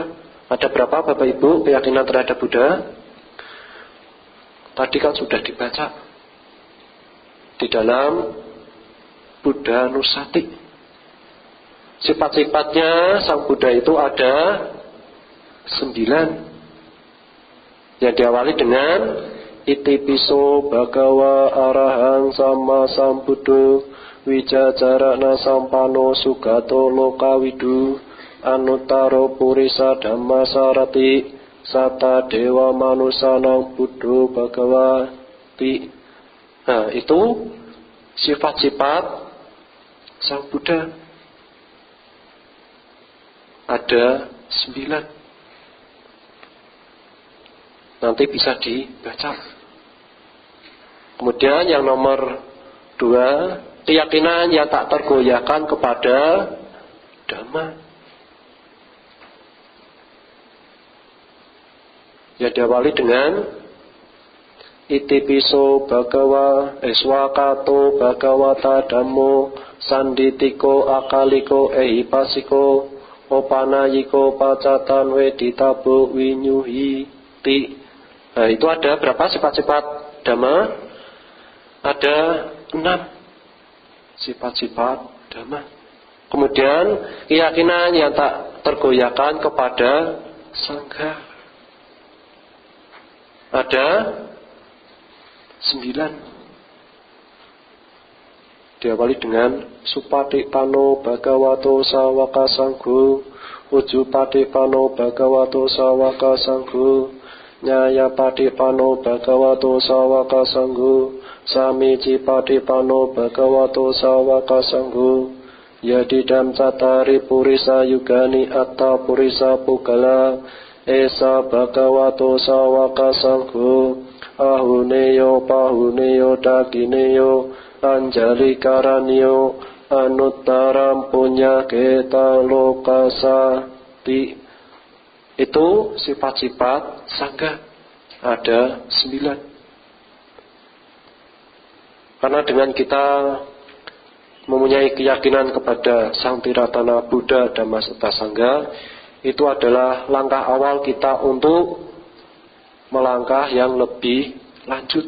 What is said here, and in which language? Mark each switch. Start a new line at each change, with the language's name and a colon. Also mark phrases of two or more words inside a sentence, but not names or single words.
Indonesian: Ada berapa Bapak Ibu keyakinan terhadap Buddha? Tadi kan sudah dibaca di dalam Buddha Nusati. Sifat-sifatnya Sang Buddha itu ada 9. Yang diawali dengan
Pali: Iti piso bhagawa arahang sama sambuddho wijajarana sampano sugato lokawidu anuttaro purisa dhamma sarati sata dewa manusanang buddho bhagawati.
Indonesian: Nah, itu sifat-sifat Sang Buddha. Ada 9. Nanti bisa dibaca. Kemudian yang nomor 2, keyakinan yang tak tergoyahkan kepada Dhamma. Ya, diawali dengan
Pali: Iti piso bhagawa eswakato bhagawata dhammo sanditiko akaliko ehipasiko opanayiko pacatan weditabo winyuhiti.
Indonesian: Nah, itu ada berapa sifat-sifat Dhamma? Ada 6 sifat-sifat Dhamma. Kemudian keyakinan yang tak tergoyahkan kepada Sangha. Ada 9. Diawali dengan
Pali: Supatipano Bhagavato Sawaka Sangho, Ujupatipano Bhagavato Sawaka Sangho, Nyayapatipano Bhagavato Sawaka Sangho, Samicipatipano Bhagavato Sawaka Sangho, Yadidam Catari Purisa Yugani Atta Purisa Pugala, Esa Bhagavato Sawaka Sangho, Ahuneyo Pahuneyo Dakineyo Anjali Karanyo Anuttaram Punya Keta Lokasati.
Indonesian: Itu sifat-sifat Sangha. Ada 9. Karena dengan kita mempunyai keyakinan kepada Sang Tiratana Buddha Dhamma serta Sangha, itu adalah langkah awal kita untuk melangkah yang lebih lanjut.